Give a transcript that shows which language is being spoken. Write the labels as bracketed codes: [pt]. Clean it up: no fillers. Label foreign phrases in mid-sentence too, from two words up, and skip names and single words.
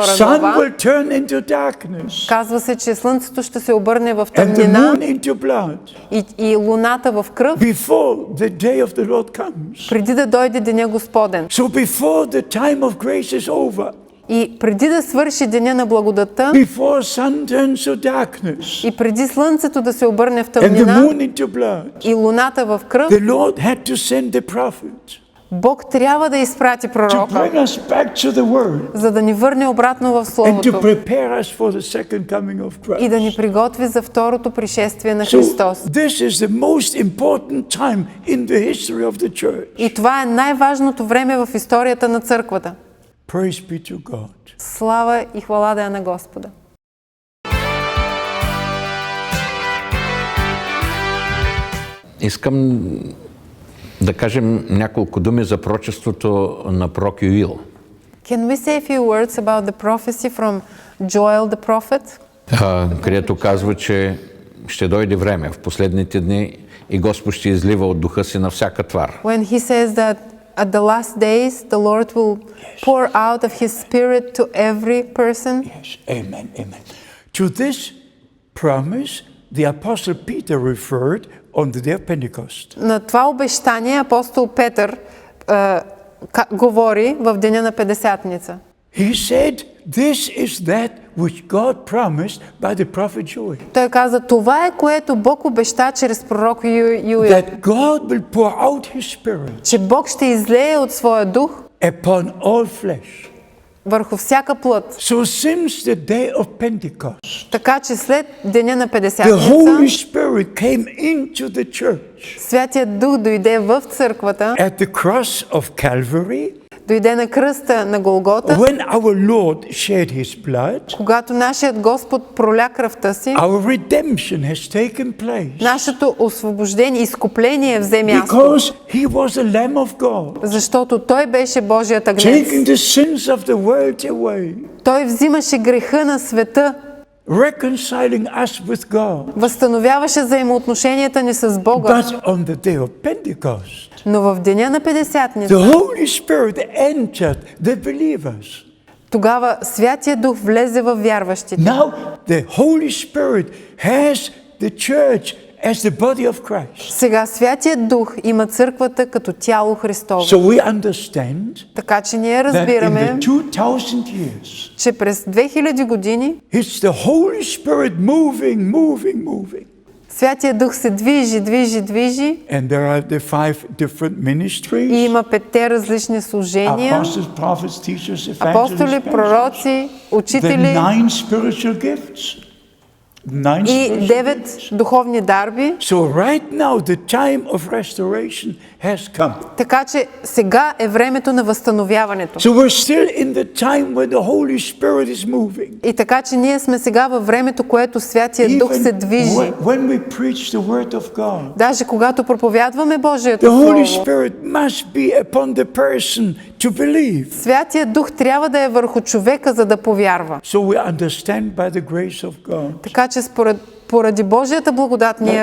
[en] sun [bg] глава, [en] will turn into darkness [bg] казва се, че слънцето ще се обърне в [en] and the [bg] тъмнина [en] moon into blood [bg] и луната в кръв, [en] before the day of the Lord comes. [bg] преди да дойде деня Господен. [en] So before the time of grace is over, [bg] И преди да свърши деня на благодата, [en] before sun turns to darkness [bg] и преди слънцето да се обърне в [en] and the [bg] тъмнина [en] moon into blood, [bg] и луната в кръв, [en] the Lord had to send the prophet [bg] Бог трябва да изпрати [en] to [bg] пророка, [en] bring us back to the word [bg] за да ни върне обратно в [en] and to [bg] Словото [en] prepare us for the second coming of [bg] и да ни [en] Christ. [bg] приготви за второто пришествие на [en] So [bg] Христос. [en] this is the most important time in the history of the church. [bg] И това е най-важното време в историята на църквата. [en] Praise be to God. [bg] Слава и хвала да е на Господа. Искам да кажем няколко думи за пророчеството на пророк Юил. [en] Can we say a few words about the prophecy from Joel the prophet? [bg] Където казва, че ще дойде време в последните дни и Господ ще излива от духа си на всяка твар. [en] When he says that at the last days the Lord will pour out of his spirit to every person. Yes, amen, amen. To this promise, the Apostle Peter referred on the day of Pentecost. [bg] На това обещание апостол Петър говори в деня на Петдесятница. [en] He said, this is that which God promised by the prophet Joel. [bg] Той каза: това е, което Бог обеща чрез пророк Юил, [en] That God will pour out His Spirit [bg] че Бог ще излее от своя дух [en] upon all flesh. [bg] върху всяка плът. [en] So since the day of Pentecost, [bg] Така че след деня на [en] the Holy [bg] Петдесятница, [en] Spirit came into the church [bg] Святият Дух дойде в църквата, [en] at the cross of Calvary, [bg] дойде на кръста на Голгота, [en] when our Lord shed His blood. [bg] когато нашият Господ проля кръвта си, [en] Our redemption has taken place [bg] нашето освобождение, изкупление взе място, [en] because He was a Lamb of God, [bg] защото Той беше Божият агнец. [en] taking the sins of the world away, [bg] Той взимаше греха на света, [en] reconciling us with God. [bg] възстановяваше взаимоотношенията ни с Бога. [en] But on the day of Pentecost, [bg] Но в деня на Петдесятница, [en] the Holy Spirit entered the believers. [bg] тогава Святия Дух влезе в вярващите. [en] Now the Holy Spirit has the church as the body of Christ. [bg] Сега Святият Дух има църквата като тяло Христово. [en] So we understand [bg] Така че ние [en] that in [bg] разбираме, [en] the 2000 years, [bg] че през 2000 години [en] it's the Holy Spirit moving. [bg] Святия Дух се движи. [en] And there are the 5 different [bg] И [en] ministries. [bg] има 5 различни служения. [en] Apostles, prophets, teachers, [bg] Апостоли, [en] evangelists, [bg] пророци, [en] the [bg] учители [en] 9 spiritual gifts. 9 [bg] и [en] spiritual 9 gifts. [bg] духовни дарби. [en] So right now the time of restoration has come. [bg] Така че сега е времето на възстановяването. [en] So we're still in the time when the Holy Spirit is moving. [bg] И така че ние сме сега във времето, което Святия Дух се движи. [en] When we preach the Word of God, [bg] Даже когато проповядваме Божието [en] the Holy [bg] Слово, [en] Spirit must be upon the person to believe. [bg] Святия Дух трябва да е върху човека, за да повярва. [en] So we understand by the grace of God. [bg] Така че поради Божията благодат ние